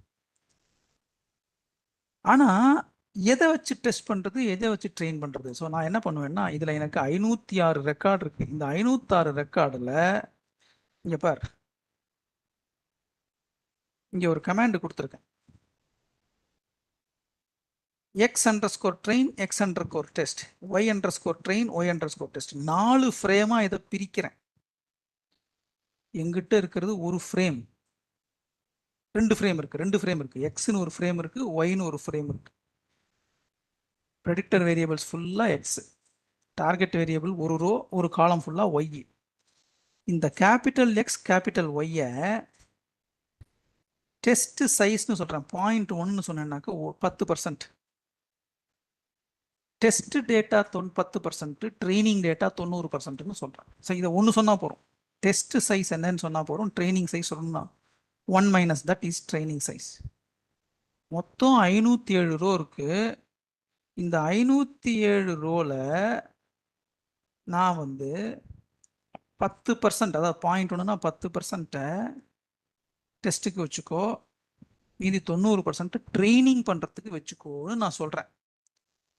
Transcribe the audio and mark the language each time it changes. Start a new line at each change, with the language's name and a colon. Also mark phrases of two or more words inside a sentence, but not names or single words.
Tamil: ஆனா எதை வச்சு டெஸ்ட் பண்றது, எதை வச்சு ட்ரெயின் பண்றது? ஸோ நான் என்ன பண்ணுவேன்னா, இதுல எனக்கு 506 ரெக்கார்டு இருக்கு. இந்த 506 ரெக்கார்டுல இங்க பார், இங்க ஒரு கமாண்ட் கொடுத்துருக்கேன்.
English: x_train x_test y_train y_test.
Tamil: 4 ஃப்ரேமா இதை பிரிக்கிறேன். எங்கிட்ட இருக்கிறது ஒரு ஃப்ரேம், 2 ஃப்ரேம் இருக்கு. 2 ஃப்ரேம் இருக்கு. எக்ஸ்னு ஒரு ஃப்ரேம் இருக்கு, ஒய்னு ஒரு ஃப்ரேம் இருக்கு.
English: predictor variables
Tamil: ஃபுல்லா எக்ஸ்,
English: target variable
Tamil: ஒரு ரோ ஒரு காலம் ஃபுல்லா ஒய். இந்த
English: capital X capital Y test size
Tamil: சொல்றேன். 0.1 சொன்னேன்னாக்க 10%.
English: test data
Tamil: 10%,
English: training data
Tamil: 90%ன்னு சொல்றேன். ஸோ இதை ஒன்று சொன்னா போறோம்.
English: test size
Tamil: என்னன்னு சொன்னா போறோம்.
English: training size
Tamil: சொல்லணும்னா 1 -
English: that is training size.
Tamil: மொத்தம் 507 ரோ இருக்கு. இந்த 507 ரோல நான் வந்து 10%, அதாவது 0.1னா 10% டெஸ்ட்டுக்கு வச்சுக்கோ, மீதி 90% ட்ரைனிங் பண்றதுக்கு வச்சுக்கோன்னு நான் சொல்றேன்.